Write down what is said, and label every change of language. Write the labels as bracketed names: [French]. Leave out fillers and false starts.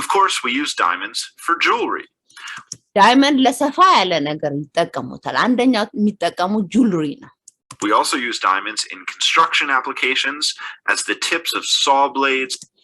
[English] Of course we use diamonds for jewelry. [Amharic] ዳይመንድ ለሰፋ ያለ ነገር ይጠቀሙታል። አንደኛው የሚጠቀሙ ጁለሪ ነው። [English] We also use diamonds in construction applications as the tips of saw blades.